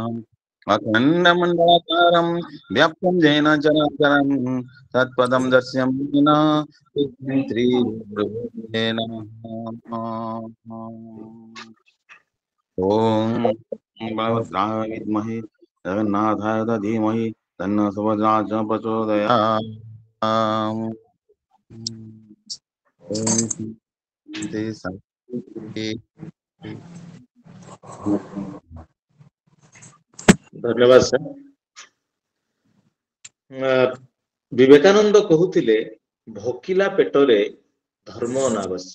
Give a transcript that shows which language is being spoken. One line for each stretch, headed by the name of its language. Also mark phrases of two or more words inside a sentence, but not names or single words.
Sanskrit: अखण्डमण्डलाकारं व्याप्तं येन चराचरं तत्पदं दर्श्यं येन श्रीगुरुवे नमः। ॐ बलभद्राय विद्महे जगन्नाथाय धीमहि तन्नो सुभद्रा प्रचोदयात्।
Odia: ଧନ୍ୟବାଦ ସାର୍। ବିବେକାନନ୍ଦ କହୁଥିଲେ ଭୋକିଲା ପେଟରେ ଧର୍ମ ଅନାବଶ୍ୟକ।